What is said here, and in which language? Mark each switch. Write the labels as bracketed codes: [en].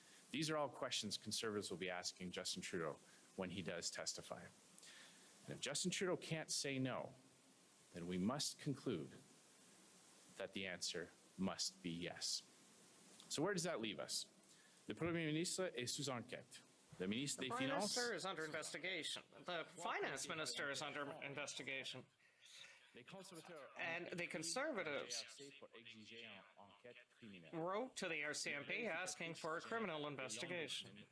[en] These are all questions Conservatives will be asking Justin Trudeau when he does testify. And if Justin Trudeau can't say no, then we must conclude that the answer must be yes. So where does that leave us? [fr] Le Premier ministre est sous enquête. Le ministre des Finances [en] Minister is under investigation. The Finance Minister is under investigation. And the Conservatives wrote to the RCMP asking for a criminal investigation.